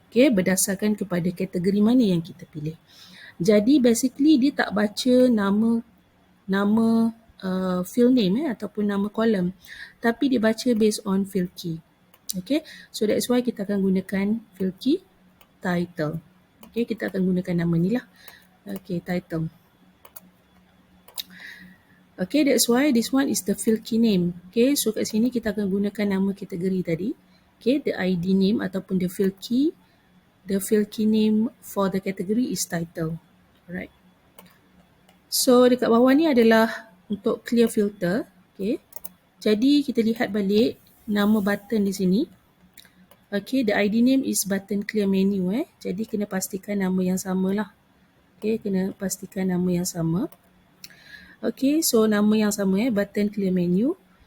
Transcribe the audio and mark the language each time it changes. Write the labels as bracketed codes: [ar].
[ms] Okay, berdasarkan kepada kategori mana yang kita pilih. Jadi basically dia tak baca nama field name ataupun nama kolom, tapi dia baca [en] based on [ms] field key. [en] Okay, so that's why [ms] kita akan gunakan [en] field key title. [ms] Okay, kita akan gunakan nama ni lah. [en] Okay, title. Okay, that's why this one is the field key name. Okay, so [ms] kat sini kita akan gunakan nama kategori tadi. [en] Okay, the ID name [ms] ataupun [en] the field key. The field key name for the category is title. Alright. [ms] So dekat bawah ni adalah untuk clear filter. Okay. Jadi kita lihat balik nama button di sini. [en] Okay, the ID name is button clear menu. [ms] Jadi kena pastikan nama yang sama lah. Okay, kena pastikan nama yang sama. Okay, so nama yang sama button clear menu.